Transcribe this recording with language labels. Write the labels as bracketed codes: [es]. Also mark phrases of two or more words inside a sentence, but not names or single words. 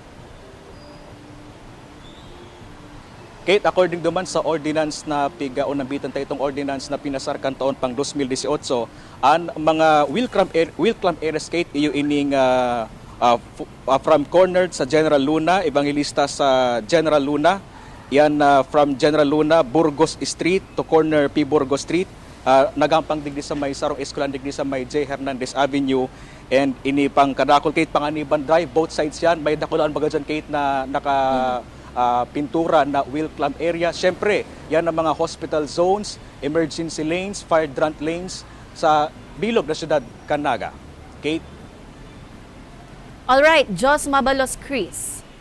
[bik] Kate, according duman sa ordinance na pigaunambitan tayo itong ordinance na pinasarkan taon pang 2018, ang mga [en] wheel clamp areas, [bik] Kate, iyo ining [en] from corner [bik] sa General Luna, Evangelista sa General Luna, yan from General Luna, Burgos Street to corner P. Burgos Street, nagampang digdi sa may Sarong Escolan, digdi sa may J. Hernandez Avenue, and ini pang Kadakol, Kate, Panganiban Drive, [en] both sides [bik] yan, may dakulaan baga dyan, Kate, na pintura na [en] wheel clamp area. [bik] Siyempre, yan ang mga [en] hospital zones, emergency lanes, fire hydrant lanes [bik] sa bilog na syudad kan Naga. Kate? Alright, Jos Mabalos, Chris.